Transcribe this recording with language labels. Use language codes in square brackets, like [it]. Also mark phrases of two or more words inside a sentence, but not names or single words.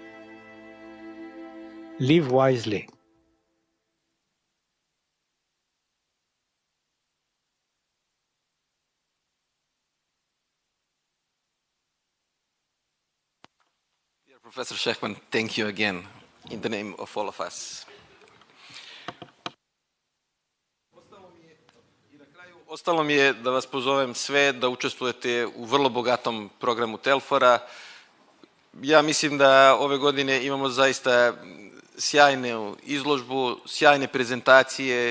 [en] Live wisely. Dear Professor Shechtman, thank you again in the name of all of us. [sr] Ostalo mi je da vas pozovem sve da učestvujete u vrlo bogatom programu TELFOR-a. Ja mislim da ove godine imamo zaista sjajnu izložbu, sjajne prezentacije.